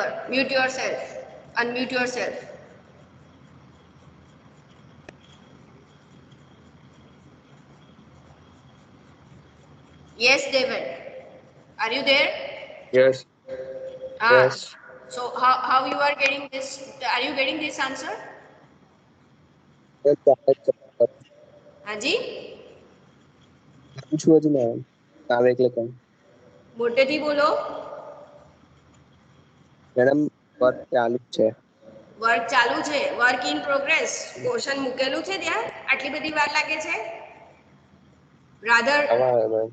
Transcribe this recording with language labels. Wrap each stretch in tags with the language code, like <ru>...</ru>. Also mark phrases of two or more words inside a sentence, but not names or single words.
<en>Mute yourself. Unmute yourself. Yes, Devan. Are you there? Yes, Ah, yes. so how you are getting this? Are you getting this answer? Yes,</en> <hi>हाँ जी</hi> <gu>પૂછવું હતું ને આવે એટલે કહું મોટેથી બોલો મેડમ વર્ક ચાલુ છે વર્ક ચાલુ છે</gu> <en>work in progress</en> <gu>ક્વેશ્ચન મૂકેલું છે ત્યાં આટલી બધી વાર લાગે છે rather આવા મેમ</gu>